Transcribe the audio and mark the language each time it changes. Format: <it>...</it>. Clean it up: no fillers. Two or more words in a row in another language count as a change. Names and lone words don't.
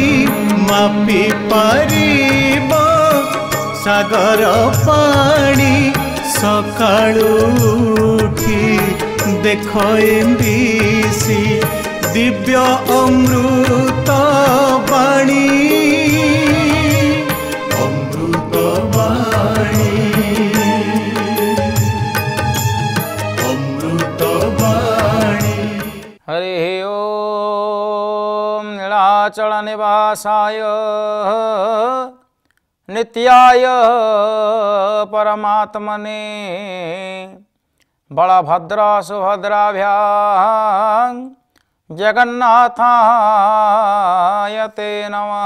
<or>ମାପି ପାରିବ ସାଗର ପାଣି ସକାଳୁ ଉଠି ଦେଖ ଏମ୍ବିସି ଦିବ୍ୟ ଅମୃତ ବାଣୀ ଅମୃତ ବାଣୀ ଅମୃତ ବାଣୀ।</or> <sa>हरि ओम नीलाचल निवासाय नित्याय परमात्मने बलभद्र सुभद्राभ्यां जगन्नाथाय ते नमः।</sa>